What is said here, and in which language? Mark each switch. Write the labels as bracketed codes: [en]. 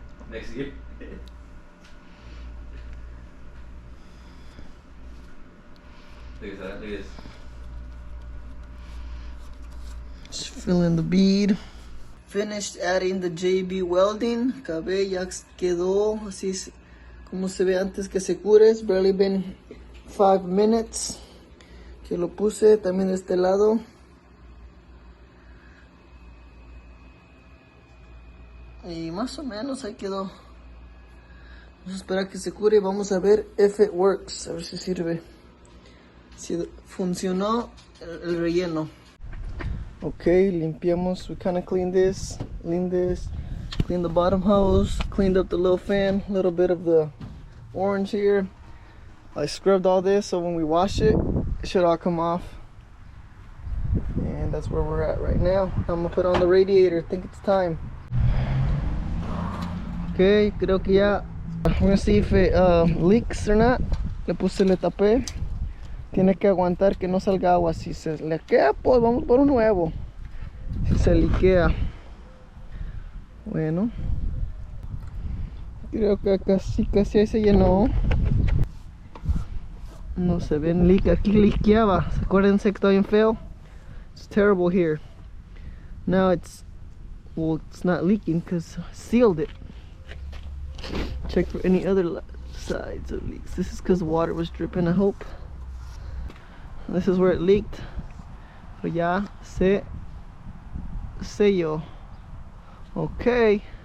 [en] Next to you. Look at that, look at this. Just fill in the bead. Finished adding the JB welding. [es] Acabé, ya quedó así como se ve antes que se cure. [en] It's barely been 5 minutes [es] que lo puse también de este lado. Y más o menos ahí quedó. Vamos a esperar que se cure y vamos a ver [en] if it works. [es] A ver si sirve. Si funcionó el relleno. Okay, limpiamos. [en] We kind of cleaned this, cleaned the bottom hose, cleaned up the little fan, a little bit of the orange here. I scrubbed all this so when we wash it, it should all come off. And that's where we're at right now. I'm gonna put on the radiator. I think it's time. Okay, [es] creo que ya. [en] We're gonna see if it leaks or not. [es] Le tapé. Tiene que aguantar que no salga agua. Si se liquea, pues vamos por un nuevo. Si se liquea. Bueno. Creo que casi ahí se llenó. No se ven leak. Aquí liqueaba. Acuérdense que está bien feo. [en] It's terrible here. Now it's not leaking because I sealed it. Check for any other sides of leaks. This is because water was dripping, I hope. This is where it leaked. So [es] ya se selló. [en] Okay.